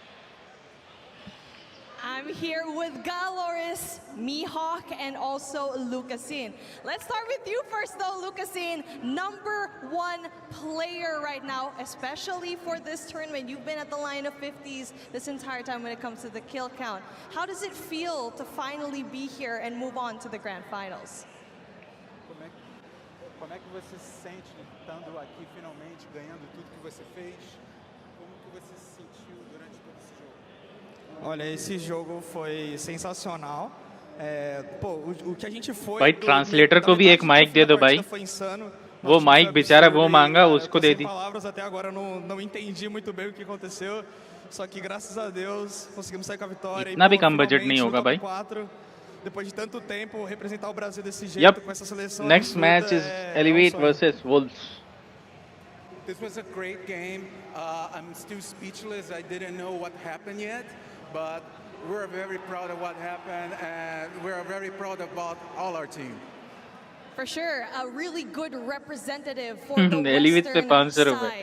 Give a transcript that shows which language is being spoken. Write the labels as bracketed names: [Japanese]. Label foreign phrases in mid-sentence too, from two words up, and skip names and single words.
[English] I'm here with Galoris, Mihawk, and also Lucasin. Let's start with you first, though, Lucasin. #1 player right now, especially for this tournament. You've been at the line of 50s this entire time when it comes to the kill count. How does it feel to finally be here and move on to the grand finals? [Portuguese] Como é que você se sente estando aqui finalmente, ganhando tudo que você fez? Como que você se sentiu durante todo esse jogo? Olha, esse jogo foi sensacional. Pô, o que a gente foi [Hindi] भाई ट्रांसलेटर को भी एक माइक दे दो भाई वो माइक बेचारा वो मांगा उसको दे दी [Portuguese] palavras até agora não entendi muito bem o que aconteceu, só que graças a Deus conseguimos sair com a vitória. [Hindi] इतना भी कम बजट नहीं होगा भाई [Portuguese] Depois de tanto tempo representar o Brasil desse jeito com essa seleção. [English] Next match is Elevate versus Wolves. This was a great game. I'm still speechless. I didn't know what happened yet, but we're very proud of what happened, and we're very proud about all our team. For sure, a really good representative for the Western side.